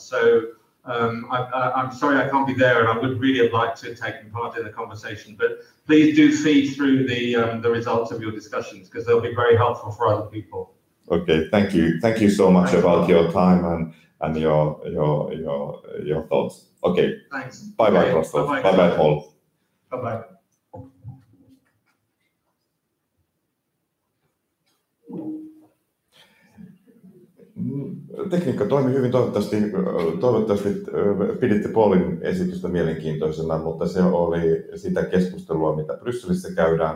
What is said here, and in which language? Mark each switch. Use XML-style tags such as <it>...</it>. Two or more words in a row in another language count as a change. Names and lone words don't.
<en>So I'm sorry I can't be there, and I would really have liked to have taken part in the conversation. But please do feed through the results of your discussions, because they'll be very helpful for other people. Okay, thank you. Thank you so much about your time and your thoughts. Okay. Thanks. Bye bye, Christoph. Bye bye, Paul. Bye bye.</en> <fi>Tekniikka toimi hyvin, toivottavasti piditte Paulin esitystä mielenkiintoisena, mutta se oli sitä keskustelua, mitä Brysselissä käydään.</fi>